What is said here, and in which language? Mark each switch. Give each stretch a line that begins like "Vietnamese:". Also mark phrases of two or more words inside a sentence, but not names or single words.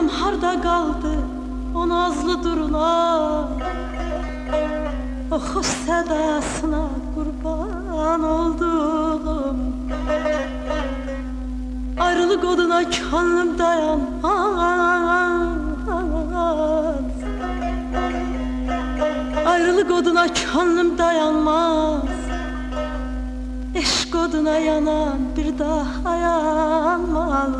Azerbaijani: harda qaldı o nazlı durular. O xoş sədasına qurban oldum.
Turkish: Ayrılık oduna könlüm dayanmaz. Ayrılık oduna könlüm dayanmaz. Eşk oduna yanan bir daha yanmaz.